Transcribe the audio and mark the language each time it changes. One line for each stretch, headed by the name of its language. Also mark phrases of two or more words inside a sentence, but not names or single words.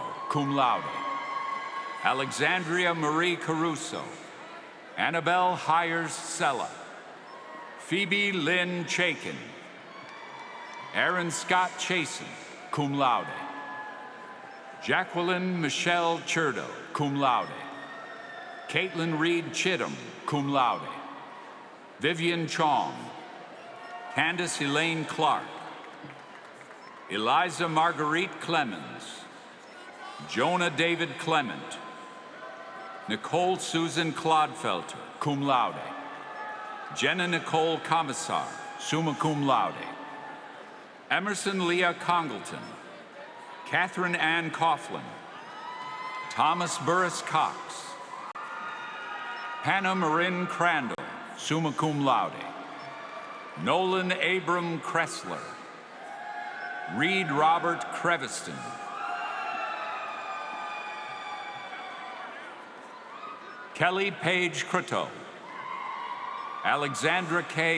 Latin: cum laude,
English: Alexandria Marie Caruso, Annabelle Hires Sella, Phoebe Lynn Chaikin, Aaron Scott Chasen,
Latin: cum laude,
English: Jacqueline Michelle Churdo,
Latin: cum laude,
English: Caitlin Reed Chittum,
Latin: cum laude,
English: Vivian Chong, Candace Elaine Clark, Eliza Marguerite Clemens, Jonah David Clement, Nicole Susan Clodfelter,
Latin: cum laude,
English: Jenna Nicole Commissar,
Latin: summa cum laude,
English: Emerson Leah Congleton, Catherine Ann Coughlin, Thomas Burris Cox, Hannah Marin Crandall,
Latin: summa cum laude,
English: Nolan Abram Kressler, Reed Robert Creviston, Kelly Page Croteau, Alexandra K.